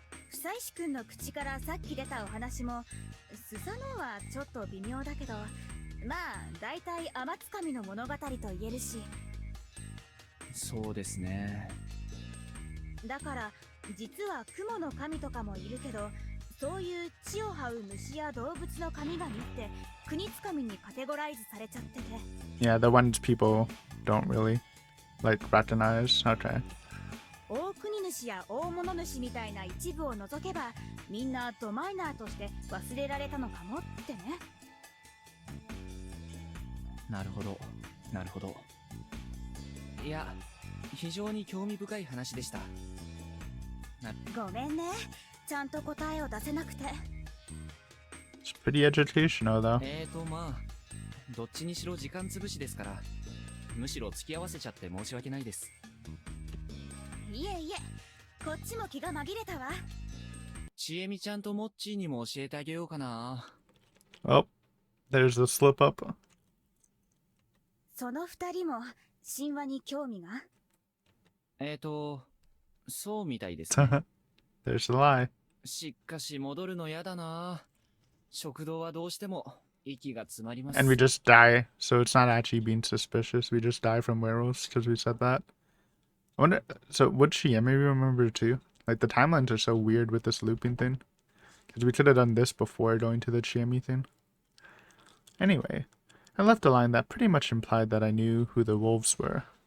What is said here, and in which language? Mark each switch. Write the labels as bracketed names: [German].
[Japanese] 久石くんの口からさっき出たお話もスサノオはちょっと微妙だけど、まあ大体天つかみの物語と言えるし。そうですね。だから実は雲の神とかもいるけど、そういう地を這う虫や動物の神々って国つかみにカテゴライズされちゃってて、 [English] Yeah, the ones people don't really like recognize. Okay. [Japanese] 大国主や大物主みたいな一部を除けばみんなドマイナーとして忘れられたのかもってね。なるほど、なるほど。いや、非常に興味深い話でした。ごめんね、ちゃんと答えを出せなくて。 [English] It's pretty educational though. [Japanese] まあ、どっちにしろ時間潰しですから、むしろ付き合わせちゃって申し訳ないです。いえいえ、こっちも気が紛れたわ。ちえみちゃんとモッチーにも教えてあげようかな。 [English] Oh, there's the slip up. [Japanese] その二人も神話に興味が？そうみたいですね。 [English] There's the lie. [Japanese] しかし戻るのやだな。食堂はどうしても息が詰まります。 [English] And we just die, so it's not actually being suspicious. We just die from werewolves because we said that. I wonder, so would she maybe remember too? Like the timelines are so weird with this looping thing. Because we could have done this before going to the Chiemi thing. Anyway, I left a line that pretty much implied that I knew who the wolves were.